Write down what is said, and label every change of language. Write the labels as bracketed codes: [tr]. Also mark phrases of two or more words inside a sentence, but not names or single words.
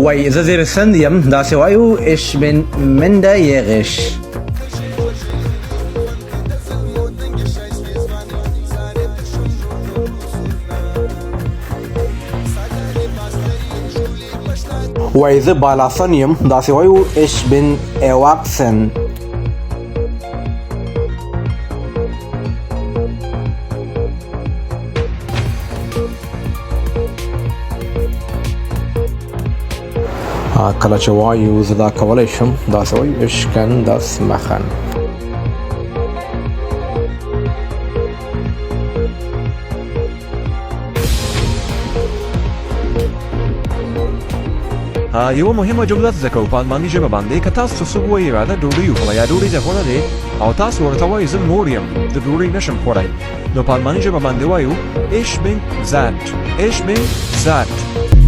[ps] وای زه زیرسند یم داسې وایو [de] ich bin minderjährig. [ps] وای زه بالاسن یم داسې وایو [de] ich bin erwachsen. [ps] کله چې وایو زه دا کولی شم داسې وایو [de] ich kann das machen. [ps] یوه مهمه جمله زده کوو په الماني ژبه باندې که تاسو څوک وایي راځه ډوډۍ وخوره یا ډوډۍ دې خوړه دی او تاسو ورته وایي زه مور یم د ډوډۍ نشم خوړی نو په الماني ژبه باندې وایو [de] ich bin satt.